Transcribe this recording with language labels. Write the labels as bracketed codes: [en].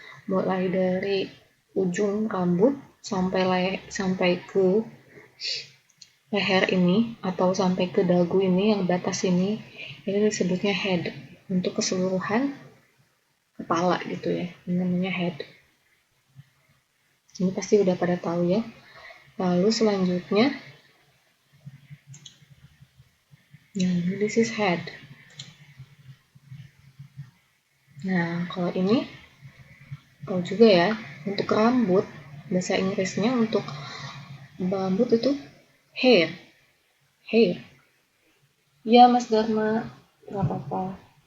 [id] Mulai dari ujung rambut sampai ke leher ini atau sampai ke dagu ini, yang batas ini disebutnya head. Untuk keseluruhan kepala gitu ya, ini namanya head. Ini pasti udah pada tahu ya. Lalu selanjutnya, [en] this is head. [id] Nah, kalau ini tahu juga ya, untuk rambut, bahasa Inggrisnya untuk rambut itu hair. Ya Mas Dharma, nggak apa-apa.